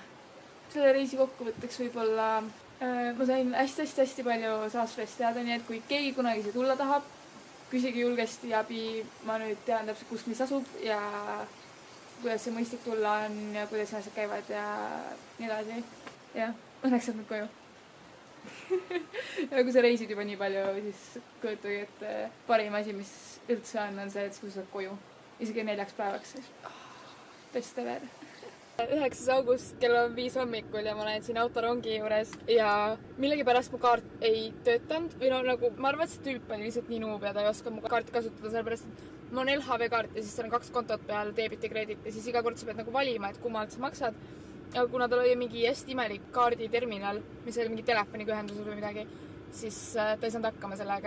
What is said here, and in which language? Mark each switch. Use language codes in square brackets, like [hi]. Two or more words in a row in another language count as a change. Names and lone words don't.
[et] Selle reisi kokkuvõtteks võib-olla ma sain hästi palju Saasveest teada, nii et kui keegi kunagi siia tulla tahab, küsige julgesti abi, ma nüüd tean täpselt, kus mis asub ja kuidas see mõistlik tulla on ja kuidas asjad käivad ja nii edasi. Jah, õnneks saab nüüd koju. Ja kui sa reisid juba nii palju, siis kujutage, et parim asi, mis üldse on see, et kui sa saad koju. Isegi 4 päevaks. [en] Best ever. [et] 9. august kell on 5 hommikul ja ma olen siin autorongi juures ja millegipärast mu kaart ei töötanud või no nagu ma arvan, et see tüüp on lihtsalt nii nuub ja ta ei oska mu kaarti kasutada, sellepärast et mul on LHV kaart ja siis seal on 2 kontot peal, debit ja kredit ja siis iga kord sa pead nagu valima, et kummalt sa maksad. Aga kuna tal oli mingi hästi imelik kaarditerminal, mis oli mingi telefoniga ühendusel või midagi, siis ta ei saanud hakkama sellega.